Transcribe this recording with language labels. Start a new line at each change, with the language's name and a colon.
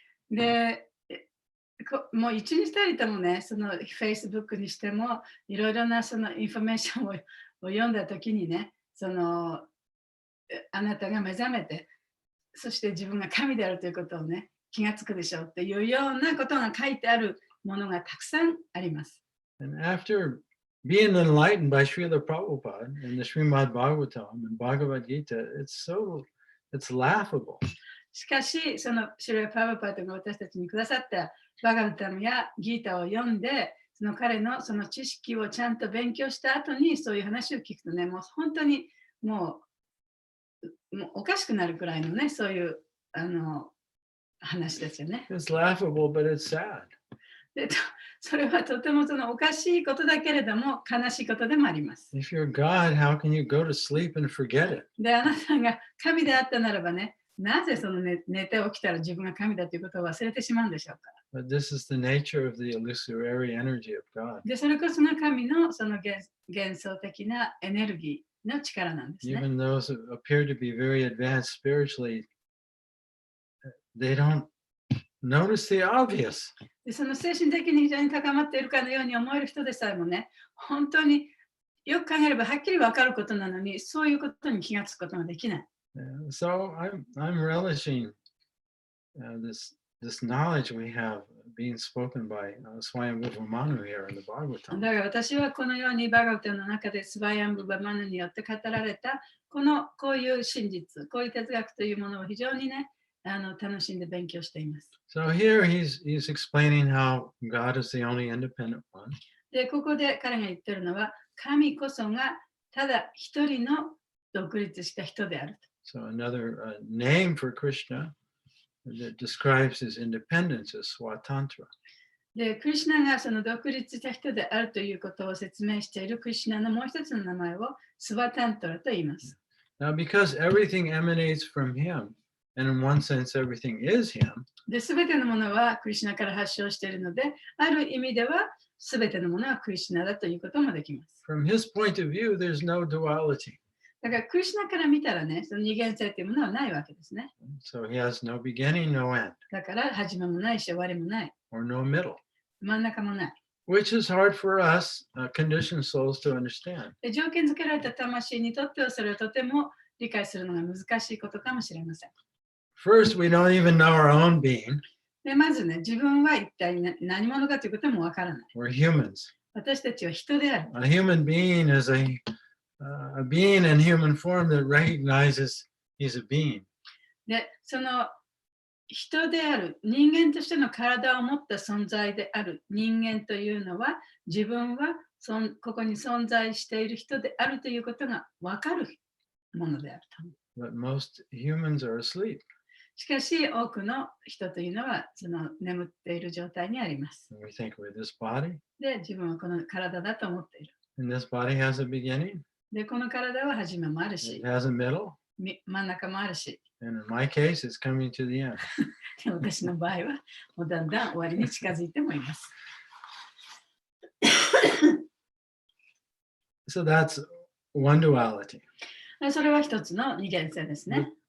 Japanese: で、もう一日たりともね、その Facebook にしても、いろいろなそのインフォメーションを読んだときにね、あなたが目覚めて、そして自分が神であるということをね、気がつくでしょうっていうようなことが書いてあるものがたくさんあります。
English: And after being enlightened by Srila Prabhupada in the Srimad Bhagavatam and Bhagavad Gita, it's laughable.
Japanese: しかし、そのシュレ・パブパトが私たちにくださったバガバタムやギータを読んで、その彼のその知識をちゃんと勉強した後にそういう話を聞くとね、もう本当にもうおかしくなるくらいのね、そういう話ですよね。
English: It's laughable, but it's sad.
Japanese: でそれはとてもそのおかしいことだけれども悲しいことでもあります。
English: If you're God, how can you go to sleep and forget it?
Japanese: で、あなたが神であったならばね、なぜその寝て起きたら自分が神だということを忘れてしまうんでしょうか。
English: But this is the nature of the illusory energy of God.
Japanese: で、それこそが神のその幻想的なエネルギーの力なんですね。
English: Even those who appear to be very advanced spiritually, they don't notice the obvious.
Japanese: で、その精神的に非常に高まっているかのように思える人でさえもね、本当によく考えればはっきり分かることなのに、そういうことに気がつくことができない。
English: So I'm relishing this knowledge we have being spoken by Swayambhuva Manu here in the Bhagavatam.
Japanese: だから私はこのようにバガバタの中でスバヤンブバマヌによって語られたこういう真実、こういう哲学というものを非常にね、楽しんで勉強しています。
English: So here he's explaining how God is the only independent one.
Japanese: で、ここで彼が言っているのは、神こそがただ一人の独立した人である。
English: So another name for Krishna that describes his independence is Swatantra.
Japanese: で、クリシュナがその独立した人であるということを説明しているクリシュナのもう一つの名前をスワタントラと言います。
English: Now, because everything emanates from him, and in one sense everything is him,
Japanese: で、すべてのものはクリシュナから発祥しているので、ある意味ではすべてのものはクリシュナだということもできます。
English: from his point of view, there's no duality.
Japanese: だからクリシュナから見たらね、その二元性というものはないわけですね。
English: So he has no beginning, no end,
Japanese: だから始めもないし終わりもない。
English: or no middle,
Japanese: 真ん中もない。
English: which is hard for us, conditioned souls, to understand.
Japanese: で、条件付けられた魂にとってはそれをとても理解するのが難しいことかもしれません。
English: First, we don't even know our own being.
Japanese: で、まずね、自分は一体何者かということもわからない。
English: We're humans.
Japanese: 私たちは人である。
English: A human being is a being in human form that recognizes he's a being.
Japanese: で、その人である人間としての体を持った存在である人間というのは、自分はここに存在している人であるということが分かるものであると。
English: But most humans are asleep.
Japanese: しかし多くの人というのはその眠っている状態にあります。
English: And we think we're this body,
Japanese: で、自分はこの体だと思っている。
English: and this body has a beginning,
Japanese: で、この体は始めもあるし
English: it、has a middle,
Japanese: 真ん中もあるし、
English: and in my case, it's coming to the end.
Japanese: で私の場合はもうだんだん終わりに近づいてもいます。
English: So that's one duality
Japanese: それは一つの二元性ですね。